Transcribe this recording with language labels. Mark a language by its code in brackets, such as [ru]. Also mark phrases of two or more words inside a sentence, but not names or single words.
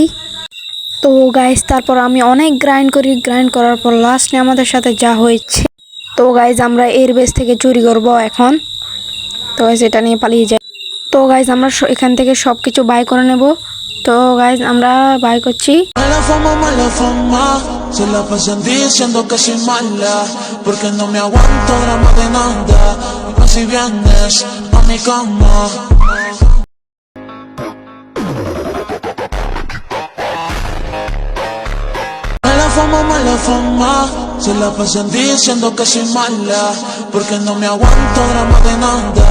[bn] তো গাইজ, তারপর আমি অনেক গ্রাইন্ড করার পর লাস্টে আমাদের সাথে যা হয়েছে। তো গাইজ, আমরা এর বেস থেকে চুরি করব এখন। তো গাইজ, এটা নিয়ে পালিয়ে যাই। তো গাইজ, আমরা এখান থেকে সব কিছু বাই করে নেব। তো গাইজ, আমরা বাই করছি। [es] Mala fama, se la pasan diciendo que soy mala, porque no me aguanto drama de nada. Y si vienes a mi cama. Mala fama, se la pasan diciendo que soy mala, porque no me aguanto drama de nada.